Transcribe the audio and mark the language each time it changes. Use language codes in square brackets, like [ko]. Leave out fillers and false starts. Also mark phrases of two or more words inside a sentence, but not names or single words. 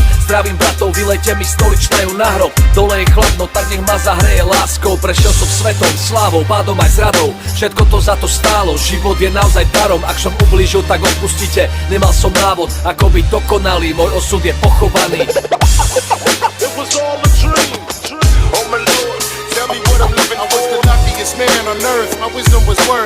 [sk] Zdravím bratov, vylejte mi stoličnajú na hrob, dole je chladno, tak nech ma zahreje láskou. Prešiel som svetom, slávou, pádom aj zradou, všetko to za to stálo, život je naozaj darom. Ak som ublížil, tak odpustite, nemal som návod, ako byť dokonalý, môj osud je pochovaný. [en] It was all a dream. Oh my Lord, tell me what I'm living for. I was the luckiest man on earth. My wisdom was worth